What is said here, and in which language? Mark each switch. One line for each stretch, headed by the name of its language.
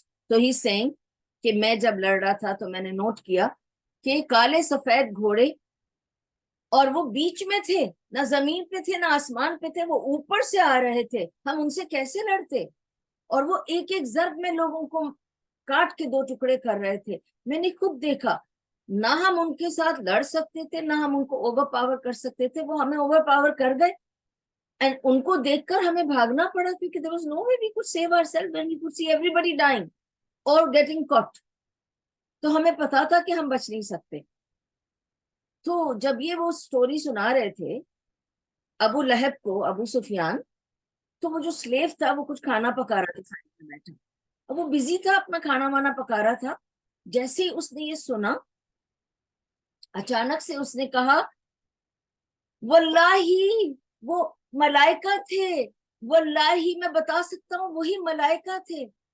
English: So he's saying
Urdu: کہ میں جب لڑ رہا تھا تو میں نے نوٹ کیا کہ کالے سفید گھوڑے, اور وہ بیچ میں تھے, نہ زمین پہ تھے نہ آسمان پہ تھے, وہ اوپر سے آ رہے تھے, ہم ان سے کیسے لڑتے, اور وہ ایک ایک ضرب میں لوگوں کو کاٹ کے دو ٹکڑے کر رہے تھے. میں نے خود دیکھا, نہ ہم ان کے ساتھ لڑ سکتے تھے نہ ہم ان کو اوور پاور کر سکتے تھے, وہ ہمیں اوور پاور کر گئے. اینڈ ان کو دیکھ کر ہمیں بھاگنا پڑا کیونکہ
English: there was no way we could save ourselves when we could see everybody dying or getting caught.
Urdu: تو ہمیں پتا تھا کہ ہم بچ نہیں سکتے. تو جب یہ وہ سٹوری سنا رہے تھے ابو لہب کو, ابو سفیان, تو وہ جو سلیو تھا وہ کچھ کھانا پکا رہا تھا سائڈ میں بیٹھا, اور وہ بزی تھا اپنا کھانا وانا پکا رہا تھا. جیسے ہی اس نے یہ سنا, اچانک سے اس نے کہا واللہ وہ ملائکہ تھے, واللہ میں بتا سکتا ہوں وہی ملائکہ تھے.